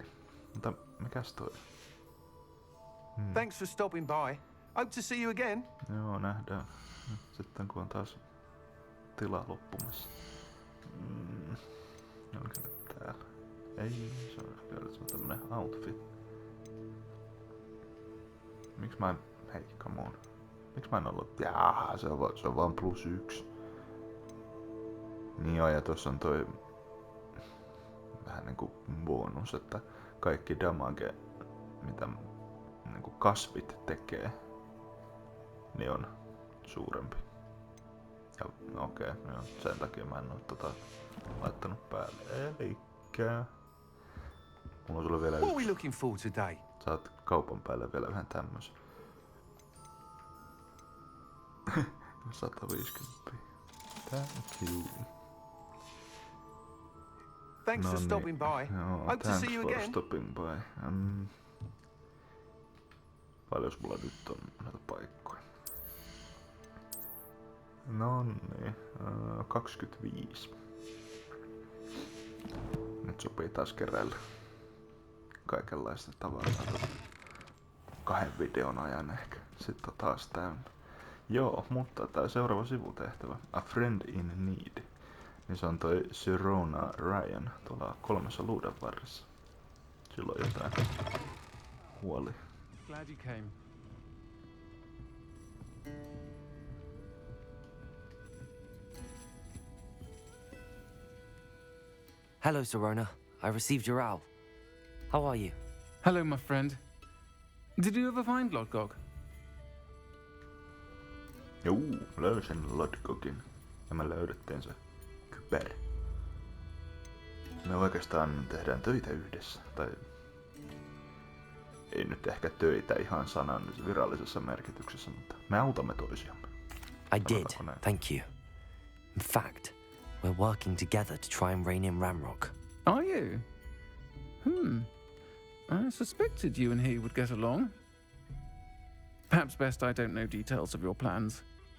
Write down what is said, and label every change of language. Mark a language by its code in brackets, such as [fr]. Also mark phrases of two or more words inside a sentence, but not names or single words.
[fi] Mutta mikäs toi? [en] Thanks for stopping by. Hope to see you again. [fi] Joo, nähdään. Sitten kun on taas tila loppumassa. Onko se täällä? Ei, se on tämmönen outfit. Miks mä en... Hei, [en] come on. [fi] Miks mä en ollut... Jaa, se on vaan +1. Niin joo, ja tossa on toi... Vähän niinku bonus, että kaikki damage, mitä niinku kasvit tekee, niin on suurempi. Ja okei, joo, sen takia mä en oo laittanut päälle. Elikkä... Mulla on sulle vielä [en] What are we [fi] yksi. [en] looking for today? [fi] Saat kaupan päälle vielä vähän tämmösen. 150. [en] Thank you. Thanks for stopping by. [fi] Joo, [en] Hope to see you thanks for again. stopping by. [fi] Paljos mulla nyt on näitä paikkoja? No niin, 25. Nyt sopii taas keräillä kaikenlaista tavaraa. 2 videon ajan ehkä. Sitten on taas täynnä. Joo, mutta tää seuraava sivutehtävä, A Friend in Need, niin se on toi Sironan Ryan tuolla 3 luuden varressa. Sillä on jotain huoli. [en] Glad you came. Hello, Sirona. I received your owl. How are you? Hello, my friend. Did you ever find Lodgok? [fi] Juu, löysin Lodgokin. Ja me löydettiin se kyber. Me oikeastaan tehdään töitä yhdessä. Tai ei nyt ehkä töitä ihan sanan virallisessa merkityksessä, mutta me autamme toisiamme. [en] I did, thank you. In fact, we're working together to try and rein in Ramrock. Are you? I suspected you and he would get along. Perhaps best I don't know details of your plans.